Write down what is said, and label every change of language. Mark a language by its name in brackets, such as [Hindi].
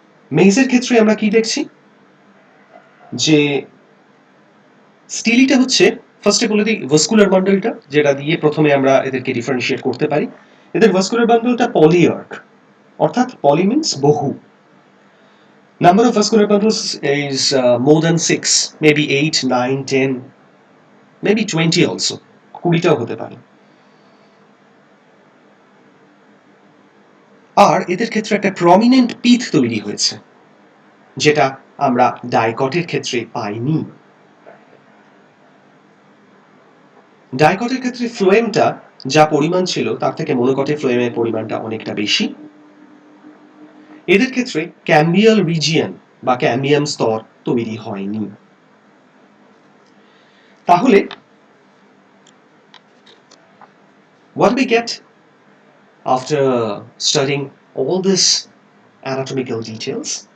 [Bangla] মেইজের ক্ষেত্রে আমরা কি দেখছি, যে স্টিলিটা হচ্ছে, ফার্স্টে বলে দিই ভাস্কুলার বান্ডলটা, যেটা দিয়ে প্রথমে আমরা এদেরকে ডিফারেন্সিয়েট করতে পারি। এদের ভাস্কুলার বান্ডলটা পলিআর্ক, অর্থাৎ পলি মিন্স বহু। [English] Number of vascular bundles is more than 6, maybe 8, 9, 10, maybe 20 also. [Bangla] 20টাও হতে পারে। আর এদের ক্ষেত্রে একটা প্রমিনেন্ট পিথ তৈরি হয়েছে, যেটা আমরা ডাইকটের ক্ষেত্রে পাইনি। ডাইকটের ক্ষেত্রে ফ্লোয়েমটা যা পরিমাণ ছিল তার থেকে মোনোকটের ফ্লোয়েমের পরিমাণটা অনেকটা বেশি। এদের ক্ষেত্রে ক্যাম্বিয়াল রিজিয়ন বা ক্যাম্বিয়াম স্তর তৈরি হয়নি। [English] তাহলে what do we get after studying all these anatomical details?